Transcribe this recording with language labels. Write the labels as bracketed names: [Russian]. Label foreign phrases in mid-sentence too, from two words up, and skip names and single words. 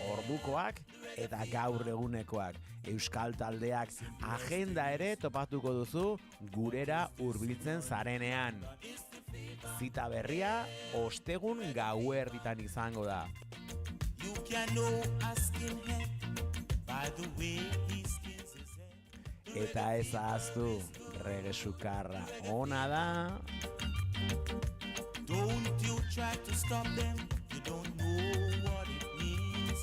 [Basque] ordukoak eta gaur egunekoak. Euskal taldeak agenda ere topatuko duzu gurera hurbiltzen zarenean. Zita berria ostegun gauerditan izango da. Eta ez ahaztu, reggae sukarra ona da. [English] Don't you try to stop them, you don't know what it means.